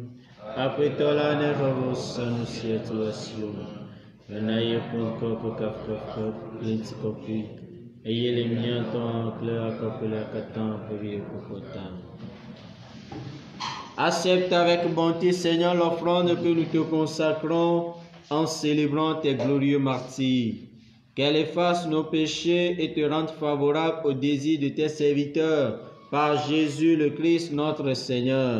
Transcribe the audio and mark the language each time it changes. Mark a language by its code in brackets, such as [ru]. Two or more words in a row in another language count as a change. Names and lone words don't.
[ee] Aƒetɔ la neƒe vɔsanu sia to asiwo me bena yeƒe ŋkɔ ƒe kafukafu kple ŋutikɔkɔe eye le mía ŋutɔ kple akɔƒe la katã ƒe ɣeyiɣi ta. [fr] Accepte avec bonté, Seigneur, l'offrande que nous te consacrons en célébrant tes glorieux martyrs. Qu'elle efface nos péchés et te rende favorable au désir de tes serviteurs par Jésus le Christ notre Seigneur.